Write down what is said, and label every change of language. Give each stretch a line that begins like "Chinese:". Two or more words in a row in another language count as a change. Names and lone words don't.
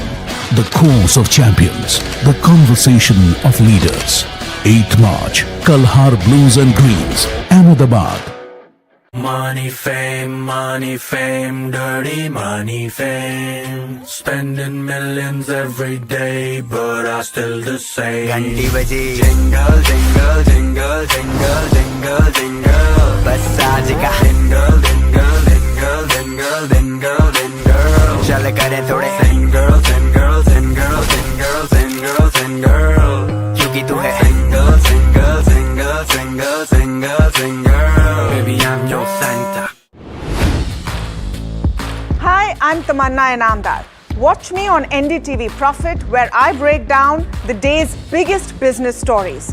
English: The course of champions, the conversation of leaders. 8th March, Kalhar Blues and Greens, Ahmedabad. Money, fame, dirty money, fame. Spending millions every day, but I still the same.
Hindi: घंटी बजी.
English: Jingle, jingle, jingle, jingle, jingle, jingle.
Hindi: बस आज का.
English: Jingle, jingle, jingle, jingle, jingle, jingle.
Hindi: चल करें थोड़े.
English: Sing girl, sing girl, sing girl, sing girl, sing girl, sing girl.
Hindi: क्योंकि तू है.
English: Single, single, single, single, single, single. Baby, I'm your Santa. Hi, I'm Tamanna Inamdar. Watch me on NDTV Profit, where I break down the day's biggest business stories.